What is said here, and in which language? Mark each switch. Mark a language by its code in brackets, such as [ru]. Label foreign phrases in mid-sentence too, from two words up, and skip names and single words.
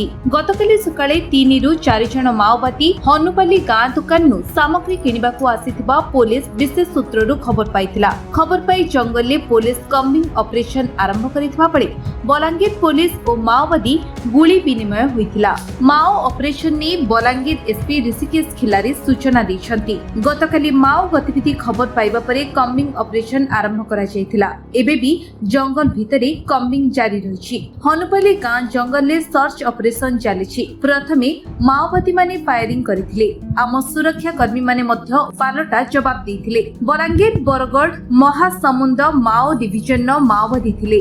[or] ଗତକାଲି ସକାଳେ 3ରୁ 4 ଜଣ ମାଓବାଦୀ ହନୁପାଲି ଗାଁ ଦୋକାନରୁ ସାମଗ୍ରୀ କିଣିବାକୁ ଆସିଥିବା ପୋଲିସ ବିଶେଷ ସୂତ୍ରରୁ ଖବର ପାଇଥିଲା। ଖବର ପାଇ ଜଙ୍ଗଲରେ ପୋଲିସ କମ୍ବିଂ ଅପରେସନ ଆରମ୍ଭ କରିଥିବା ବେଳେ ବଲାଙ୍ଗୀର ପୋଲିସ ଓ ମାଓବାଦୀ ଗୁଳି ବିନିମୟ ହୋଇଥିଲା। ମାଓ ଅପରେସନ ନେ ବଲାଙ୍ଗୀର ଏସପି ଋଷିକେଶ ଖିଲାରୀ ସୂଚନା ଦେଇଛନ୍ତି। ଗତକାଲି ମାଓ ଗତିବିଧି ଖବର ପାଇବା ପରେ କମ୍ବିଂ ଅପରେସନ ଆରମ୍ଭ କରା ଯାଇଥିଲା। ଏବେ ବି ଜଙ୍ଗଲ ଭିତରେ କମ୍ବିଂ ଜାରି ରହିଛି। ହନୁପାଲି ଗାଁ ଜଙ୍ଗଲ ରେ ସର୍ଚ୍ଚ ଅପରେସନ ଚାଲିଛି। ପ୍ରଥମେ ମାଓବାଦୀ ମାନେ ଫାୟରିଂ କରିଥିଲେ। ଆମ ସୁରକ୍ଷା କର୍ମୀ ମାନେ ମଧ୍ୟ ପାଲଟା ଜବାବ ଦେଇଥିଲେ। ବଲାଙ୍ଗୀର ବରଗଡ଼ ମହାସମୁନ୍ଦ ମାଓ ଡିଭିଜନ ର ମାଓବାଦୀ ଥିଲେ।